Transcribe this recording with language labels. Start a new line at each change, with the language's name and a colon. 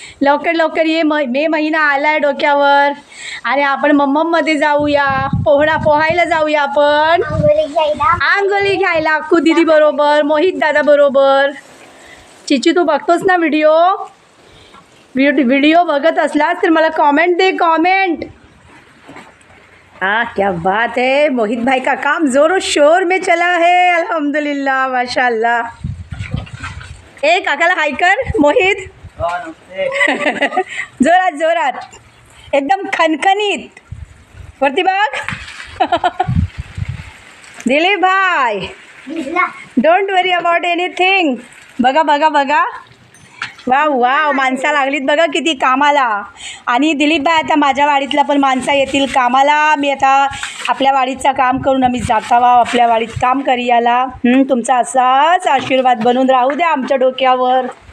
Marathi: लवकर लवकर ये मे महिना आलाय डोक्यावर आणि आपण मम्ममध्ये जाऊया पोहायला जाऊया आपण. आंघोळी घ्यायला अक्कू दिदी बरोबर मोहित दादा बरोबर. चिचू तू बघतोस ना व्हिडिओ बघत असलास तर मला कॉमेंट दे कॉमेंट.
Hindi: हाँ क्या बात है. मोहित भाई का काम ज़ोरों शोर में चला है अल्हम्दुलिल्लाह माशाल्लाह.
Marathi: ए काकाला हाय कर मोहित. जोरात जोरात एकदम खनखनीत वरती बघ.
English: Dilip bhai don't worry about anything.
Marathi: बघा बघा बघा वाव वाव माणसा लागलीत बघा किती कामाला. आणि दिलीपबाई आता माझ्या वाडीतला पण माणसा येतील कामाला. मी आता आपल्या वाडीचं काम करून आम्ही जाता वा आपल्या वाडीत काम करियाला. तुमचा असाच आशीर्वाद बनून राहू द्या आमच्या डोक्यावर.